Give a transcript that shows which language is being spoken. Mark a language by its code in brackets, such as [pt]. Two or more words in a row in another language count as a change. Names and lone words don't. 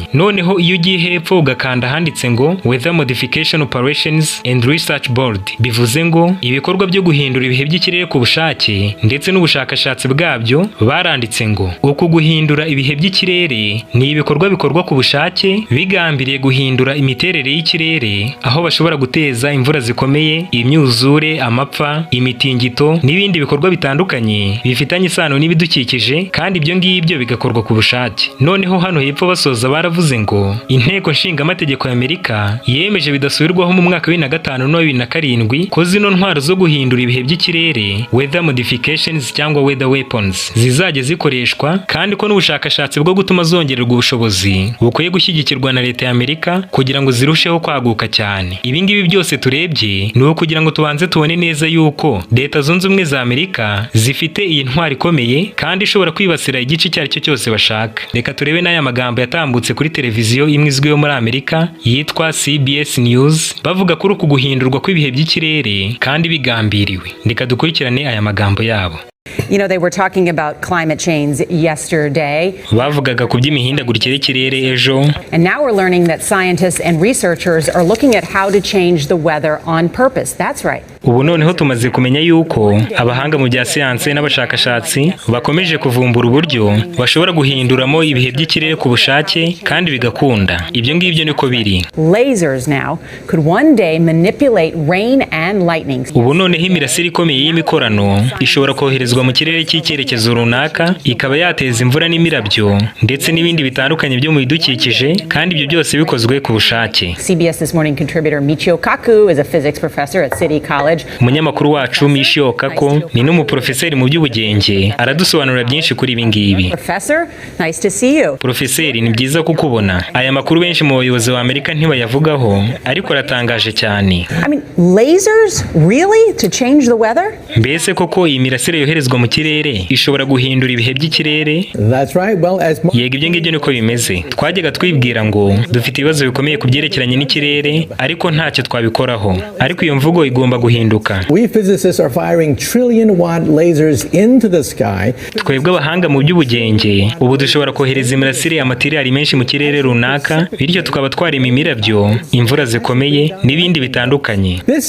[rw] Noneho iyo ugiye hepfo ugakanda handitse ngo Weather Modification Operations and Research Board, bivuze ngo ibikorwa byo guhindura ibihe by'ikirere ku bushake ndetse n'ubushakashatsi bwabyo, baranditse ngo uku guhindura ibihe by'ikirere ni ibikorwa bikorwa ku bushake bigambiriye guhindura imiterere y'ikirere, aho bashobora guteza imvura zikomeye, imyuzure, amapfa, imitingito n'ibindi bikorwa bitandukanye bifitanye isano n'ibidukikije, kandi ibyo ngibyo bigakorwa ku bushake. Noneho hano hepfo basoza baravuze ngo inteko nshingamategeko y'Amerika yemeje bidasubirwaho mu mwaka wa 2005 no 2007 ko zino ntwaro zo guhindura ibihe by'ikirere, [en] weather modifications cyangwa weather weapons, [rw] zizajya zikoreshwa, kandi ko n'ubushakashatsi bwo gutuma zongererwa ubushobozi bukwiye gushyigikirwa na leta y'Amerika kugira ngo zirusheho kwaguka cyane. Ibi ngibi byose turebye ni ukugira ngo tubanze tubone neza yuko leta zunze ubumwe za Amerika zifite iyi ntwaro ikomeye kandi ishobora kwibasira igice icyo ari cyo cyose bashaka. Reka turebe n'aya magambo yatambutse kuri televiziyo imwe izwiho muri Amerika yitwa CBS News, bavuga kuri uku guhindurwa kw'ibihe by'ikirere kandi bigambiriwe. Reka dukurikirane aya magambo yabo. [en] You know, they were talking about climate change yesterday. [rw] Bavugaga ku by'imihindagurikire y'ikirere ejo. [en] And now we're learning that scientists and researchers are looking at how to change the weather on purpose. That's right. [rw] Ubu noneho tumaze kumenya yuko abahanga mu bya siyanse n'abashakashatsi bakomeje kuvumbura uburyo bashobora guhinduramo ibihe by'ikirere ku bushake kandi bigakunda. Ibyo ngibyo niko biri. [en] Lasers now could one day manipulate rain and lightning. [rw] Ubu noneho imirasire ikomeye y'imikorano ishobora koherezwa mu kirere cy'icyerekezo runaka, ikaba yateza imvura n'imirabyo ndetse n'ibindi bitandukanye byo mu bidukikije, kandi ibyo byose bikozwe ku bushake. [en] CBS This Morning contributor Michio Kaku is a physics professor at City College. [rw] Umunyamakuru wacu Michio Kaku ni n'umuprofeseri mu by'ubugenge, aradusobanurira byinshi kuri ibi ngibi. [en] Professor, nice to see you. [rw] Profeseri, ni byiza kukubona. Aya makuru benshi mu bayobozi ba Amerika ntibayavugaho, ariko aratangaje cyane. [en] I mean, lasers really to change the weather? [rw] Mbese koko iyi mirasire yoherezwa mu kirere ishobora guhindura ibihe by'ikirere? Yego, ibyo ngibyo niko bimeze. Twajyaga twibwira ngo dufite ibibazo bikomeye ku byerekeranye n'ikirere, ariko ntacyo twabikoraho. Ariko iyo mvugo igomba guhinduka. Twebwe abahanga mu by'ubugenge ubu dushobora kohereza imirasire amatiriyari menshi mu kirere runaka, bityo tukaba twarema imirabyo, imvura zikomeye n'ibindi bitandukanye.